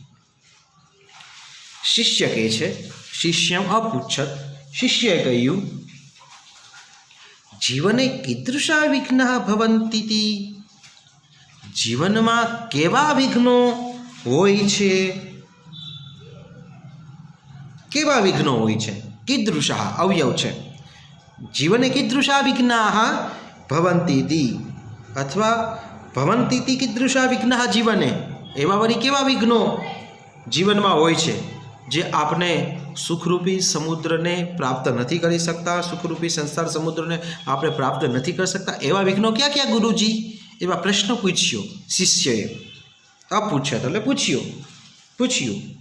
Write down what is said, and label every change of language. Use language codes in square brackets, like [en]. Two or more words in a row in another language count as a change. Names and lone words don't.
[gu] શિષ્ય કહે છે, [sa] शिष्यम अपृच्छत, [gu] શિષ્યએ કહ્યું, [sa] जीवने कीदृशा विघ्न भवंती, [gu] જીવનમાં કેવા વિઘ્નો હોય છે, કેવા વિઘ્નો હોય છે. કીદૃશા અવયવ છે. [sa] जीवने कीदृशा विघ्ना भवंती अथवा भवन्तीति कीदृशा विघ्नः जीवने, [gu] એવા વરી કેવા વિઘ્નો જીવનમાં હોય છે જે આપણે સુખરૂપી સમુદ્રને પ્રાપ્ત નથી કરી શકતા, સુખરૂપી સંસાર સમુદ્રને આપણે પ્રાપ્ત નથી કરી શકતા, એવા વિઘ્નો ક્યાં ક્યાં ગુરુજી? એવા પ્રશ્ન પૂછ્યો શિષ્યએ. આ પૂછ્યા એટલે પૂછ્યું.